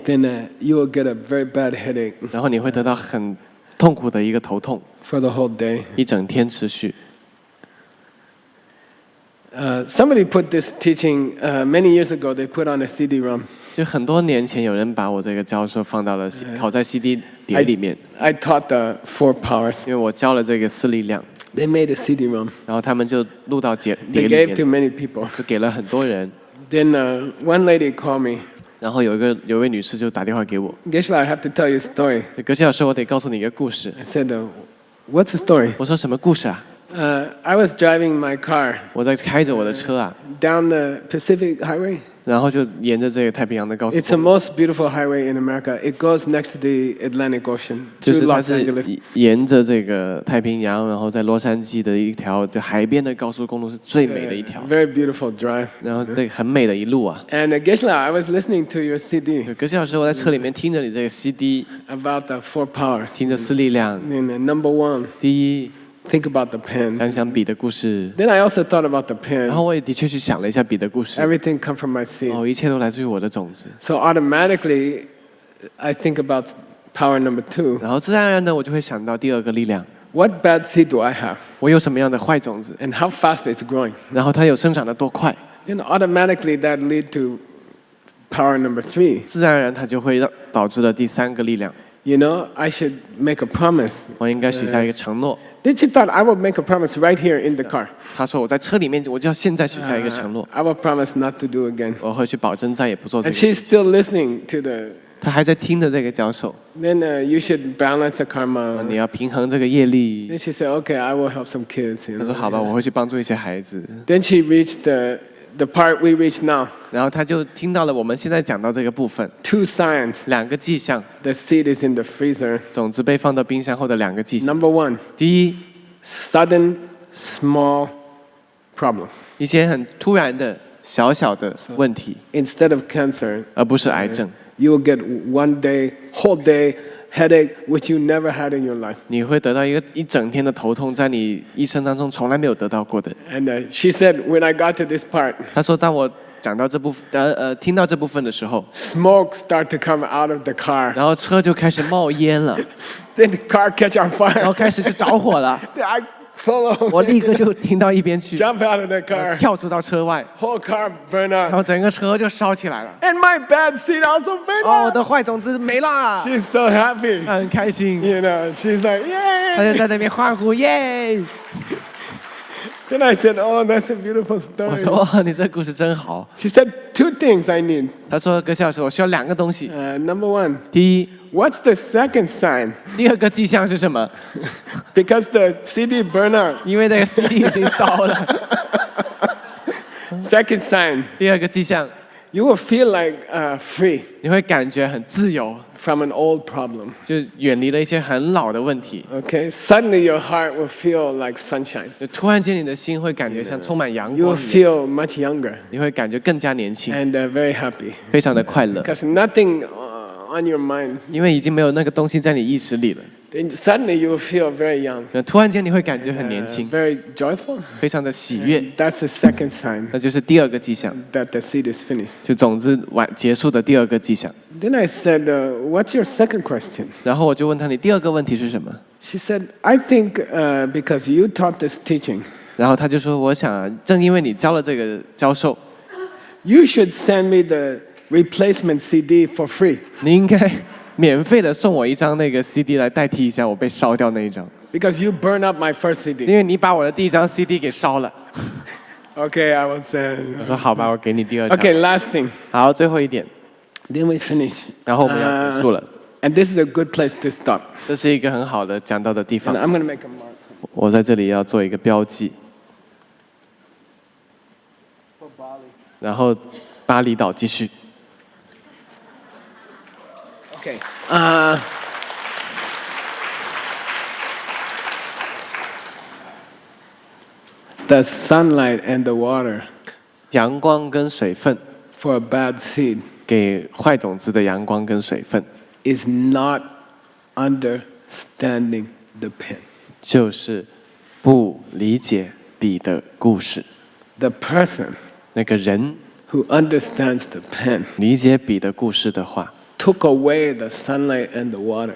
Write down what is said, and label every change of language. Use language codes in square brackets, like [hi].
[en] then you will get a very bad headache [zh] 然后你会得到很痛苦的一个头痛， [en] for the whole day. [zh] 一整天持续。 [en] Somebody put this teaching many years ago. They put on a CD-ROM. [zh] 就很多年前，有人把我这个教授放到了拷在 CD 碟里面， [en] I taught the 4 powers. [zh] 因为我教了这个4力量， [en] They made a CD-ROM. [zh] 然后他们就录到碟 [en] They [zh] 里 [en] gave to [zh] 面， [en] many people. [zh] 就给了很多人。 [en] Then one lady called me. [zh] 然后有位女士就打电话给我， [en] Geshe-la, I have to tell you a story. [zh] 格西老师，我得告诉你一个故事。 [en] I said, what's the story? [zh] 我说什么故事啊？ [en] I was driving my car [zh] 我在开着我的车啊， [en] down the Pacific Highway. [zh] 然后就沿着这个太平洋的高速 [en] It's the [zh] 公路， [en] most beautiful highway in America. It goes next to the Atlantic Ocean [zh] 就 [en] to [zh] 是它 [en] Los [zh] 是 [en] Angeles. [zh] 沿着这个太平洋，然后在洛杉矶的一条就海边的高速公路是最美的一条， [en] Very beautiful drive. [zh] 然后这个很美的一路啊。 [en] And Geshe-la, I was listening to your CD [zh] 格西老师，我在车里面听着你这个 CD， [en] about the 4 powers. [zh] 听着4力量， [en] And number 1, [zh] 第一 [en] think about the pen. [zh] 想想彼的故事， [en] Then I also thought about the [zh] 然 [en] pen. [zh] 后我也的确去想了一下彼的故事， [en] Everything come from my seed. [zh] 哦，一切都来自于我的种子， [en] So automatically, I think about power number 2. [zh] 然后自然而然的我就会想到第2个力量， [en] What bad seed do I have? [zh] 我有什么样的坏种子， [en] And how fast it's growing? [zh] 然后它有生长的多快， [en] Then automatically that lead to power number 3. [zh] 自然而然它就会导致了第3个力量。 [en] You know, I should make a promise. [zh] 我应该许下一个承诺。 [en] Then she thought I would make a promise right here in the car. [zh] 他说我在车里面，我就要现在许下一个承诺， [en] I will promise not to do again. [zh] 我会去保证再也不做这 [en] And [zh] 个事 [en] she's [zh] 情。 [en] still listening to the. [zh] 他还在听着这个教授， [en] Then you should balance the [zh] 你要平衡这个业力。 [en] Then she said, "Okay, I will help some kids." You [zh] 他说好吧，我会去帮助一些孩子。 [en] Then she reached the part we reach now. [zh] 然后他就听到了我们现在讲到这个部分， [en] 2 signs. [zh] 2个迹象， [en] The seed is in the freezer. [zh] 种子被放到冰箱后的2个迹象。 [en] Number 1, [zh] 第一， [en] sudden small problem [zh] 一些很突然的小小的问题， [en] instead of cancer. [zh] 而不是癌症。 [en] You will get one day, whole day headache which you never had in your life. [zh] 你会得到一整天的头痛，在你一生当中从来没有得到过的。 [en] And she said, when I got to this part, [zh] 他说，当我讲到这部分，听到这部分的时候， [en] smoke start to come out of the car. [zh] 然后车就开始冒烟了， [en] Then the car catch on [zh] 然后 [en] fire. [zh] 开始就着火了。 [en] I follow. [zh] 我立刻就停到一边去， [en] Jump out of the car. [zh] 跳出到车外， [en] Whole car burn [zh] 然 [en] up. [zh] 后整个车就烧起来了。 [en] And my bad seed also burn [zh] 哦，我 [en] up. [zh] 的坏种子没啦， [en] She's so happy. [zh] 他很开心， [en] You know, she's like, [zh] 他就 [en] yay. [zh] 在那边欢呼耶。 [en] Then I said, oh, that's a beautiful [zh] 我 [en] story. [zh] 说哇，你这故事真好。 [en] She said, 2 things I need. [zh] 他说葛小老师，我需要2个东西。 [en] Number 1, [zh] 第一， [en] what's the second sign? [zh] 第2个迹象是什么？ [en] Because the CD burn up. [zh] 因为那个 CD 已经烧了。 [en] Second sign, [zh] 第2个迹象， [en] you will feel like free [zh] 你会感觉很自由， [en] from an old problem. [zh] 就远离了一些很老的问题。 [en] Okay, suddenly your heart will feel like sunshine. [zh] 就突然间，你的心会感觉像充满阳 [en] You will [zh] 光一样， [en] feel much younger [zh] 你会感觉更加年轻， [en] and very happy [zh] 非常的快乐， [en] because nothing on your mind. [zh] 因为已经没有那个东西在你意识里了。 [en] Then suddenly you will feel very young, [zh] 那突然间你会感觉很年轻， [en] very joyful. [zh] 非常的喜悦， [en] That's the second sign [zh] 那就是第2个迹象， [en] that the seed is finished. [zh] 就种子结束的第2个迹象。 [en] Then I said, what's your second question? [zh] 然后我就问他，你第2个问题是什么？ [en] She said, I think because you taught this teaching, [zh] 然后他就说，我想正因为你教了这个教授， [en] you should send me the replacement CD for free [zh] 你应该免费的送我一张那个 CD 来代替一下我被烧掉那一张， [en] because you burned up my first [zh] 因 [en] CD. [zh] 为你把我的第1张 CD 给烧了。 [en] Okay, I will send. [zh] 我说好吧，我给你第2张。 [en] Okay, last thing. [zh] 好，最后一点， [en] Then we finish. [zh] 然后我们要结束了。 [en] And this is a good place to stop. [zh] 这是一个很好的讲到的地 [en] And [zh] 方， [en] I'm going to make a mark. [zh] 我在这里要做一个标记。然后巴厘岛继续。 [en] Okay. The sunlight and the water [zh] 阳光跟水分， [en] for a bad seed [zh] 给坏种子的阳光跟水分， [en] is not understanding the pen. [zh] 就是不理解彼的故事。 [en] The person [zh] 那个人 [en] who understands the pen [zh] 理解笔的故事的话， [en] took away the sunlight and the water